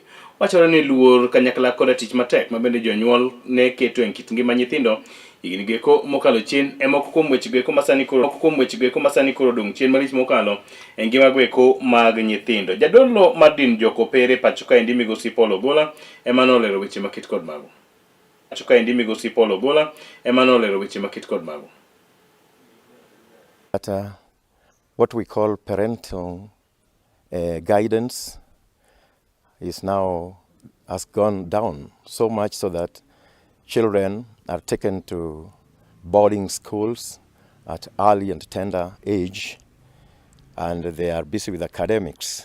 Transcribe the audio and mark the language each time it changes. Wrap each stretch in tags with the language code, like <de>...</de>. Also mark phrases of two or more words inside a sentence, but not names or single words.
<luo>Wachore ni luor kanyakla koda tich matek mabende jonyuol ne keto e kit ngima nyithindo higni geko mokalo chien e moko kuom weche goeko masani koro dong' chien malich mokalo e ngima goeko mag nyithindo. Jadolo mar din jokopere pacho kaendi migosi Paul Ogola ema nolero weche maket kod mago.</luo> <en>What we call parental guidance has gone down so much so that children are taken to boarding schools at early and tender age, and they are busy with academics.</en>